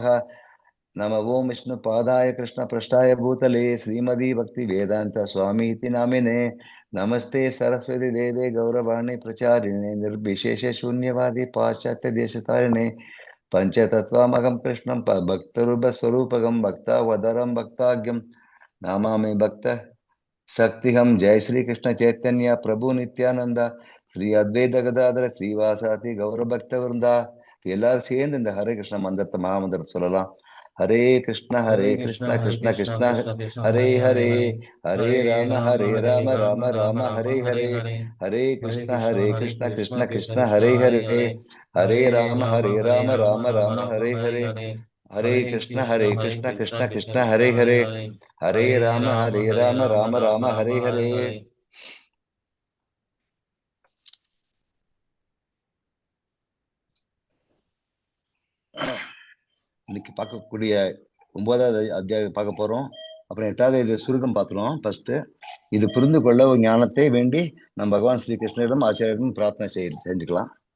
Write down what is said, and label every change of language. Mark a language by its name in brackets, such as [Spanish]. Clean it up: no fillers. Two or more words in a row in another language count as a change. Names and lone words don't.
[Sanskrit] नमो ओं विष्णु पादाय कृष्ण पृष्ठाय भूतले श्रीमदी भक्ति वेदांत स्वामी इति नामिने नमस्ते सरस्वती देवे गौरवाणी प्रचारिणे निर्विशेष शून्यवादी पाश्चात्य देशतारिणे पंचतत्वामगम कृष्णं भक्तरूप स्वरूपगम भक्तावदरम भक्ताग्यम नामामि भक्त शक्तिहम. जय श्री कृष्ण चैतन्य प्रभु नित्यानंद श्री अद्वैत गदाधर श्रीवासाति गौर भक्त वृंदा. [Tamil] எல்லாரும் சேர்ந்து இந்த ஹரே கிருஷ்ண மந்திரத்தை மகாமந்திரத்தை சொல்லலாம். [Sanskrit] हरे कृष्ण कृष्ण कृष्ण हरे हरे हरे राम राम राम हरे हरे हरे कृष्ण कृष्ण कृष्ण हरे हरे हरे राम राम राम हरे हरे हरे कृष्ण कृष्ण कृष्ण हरे हरे हरे राम राम राम हरे हरे. [Tamil] இன்னைக்கு பார்க்கக்கூடிய 9வது அத்தியாயம் பார்க்க போறோம். அப்புறம் 8வது இது சுருக்கம் பார்த்துருவோம். ஃபர்ஸ்ட் இது புரிந்து கொள்ள ஒரு ஞானத்தை வேண்டி நம்ம பகவான் ஸ்ரீ கிருஷ்ணரிடம் ஆச்சாரியரிடம் பிரார்த்தனை செஞ்சுக்கலாம்.